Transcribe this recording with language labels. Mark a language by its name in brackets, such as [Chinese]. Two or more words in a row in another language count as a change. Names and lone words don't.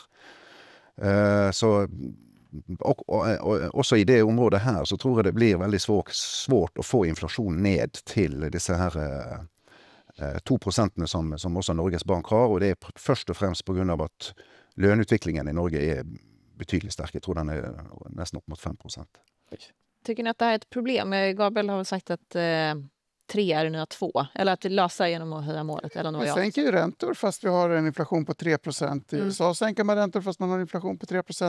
[Norwegian] Så også i det området her så tror jeg det blir veldig svårt å få inflasjon ned til disse her 2% som også Norges Bank har, og det er først og fremst på grunn av at lønutviklingen i Norge er betydligt stark. [Swedish] Jag tror den är nästan upp mot 5%. Tycker ni att det här är ett problem? Gabriel har väl sagt att 3 är nya 2. Eller att lösa genom att höja målet. Eller något. Man sänker ju räntor fast vi har en inflation på 3%. I USA sänker man räntor fast man har en inflation på 3%.